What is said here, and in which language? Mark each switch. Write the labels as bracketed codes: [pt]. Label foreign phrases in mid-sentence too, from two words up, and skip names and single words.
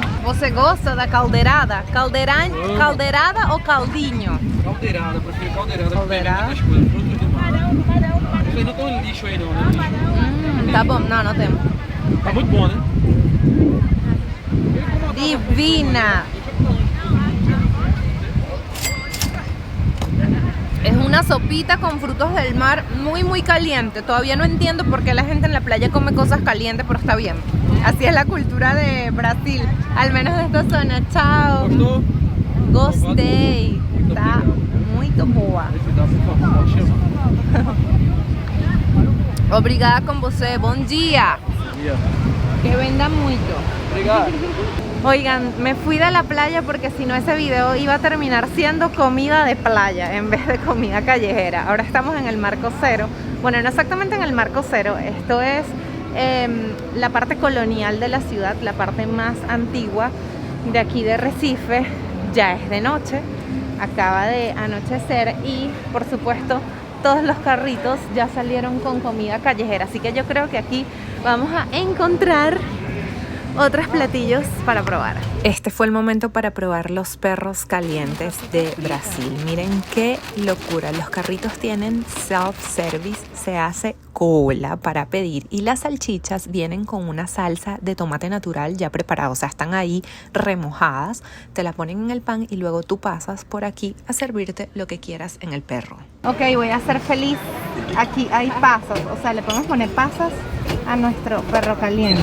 [pt] Você gosta da caldeirada? Caldeirada ou caldinho? Caldeirada, prefiro caldeirada, porque tem Caldeirada. muitas coisas, frutos do mar. Vocês não estão em lixo aí não, né? Tá bom, não temos. Tá muito bom, né? Divina. [es] Es una sopita con frutos del mar muy caliente. Todavía no entiendo por qué la gente en la playa come cosas calientes, pero está bien. Así es la cultura de Brasil, al menos de esta zona. Chao. [pt] Gostou? Gostei. Tá muito boa. Esse dá, por favor, pode chamar. Obrigada com você. Bom dia. Dia. Que venda muito. Obrigado. [es] Oigan, me fui de la playa porque si no ese video iba a terminar siendo comida de playa en vez de comida callejera. Ahora estamos en el Marco Cero. Bueno, no exactamente en el Marco Cero. Esto es la parte colonial de la ciudad, la parte más antigua de aquí de Recife. Ya es de noche, acaba de anochecer y por supuesto todos los carritos ya salieron con comida callejera. Así que yo creo que aquí vamos a encontrar otros platillos para probar. Este fue el momento para probar los perros calientes de Brasil. Miren qué locura. Los carritos tienen self-service, se hace cola para pedir y las salchichas vienen con una salsa de tomate natural ya preparada. O sea, están ahí remojadas, te la ponen en el pan y luego tú pasas por aquí a servirte lo que quieras en el perro. Ok, voy a ser feliz. Aquí hay pasas, o sea, le podemos poner pasas a nuestro perro caliente.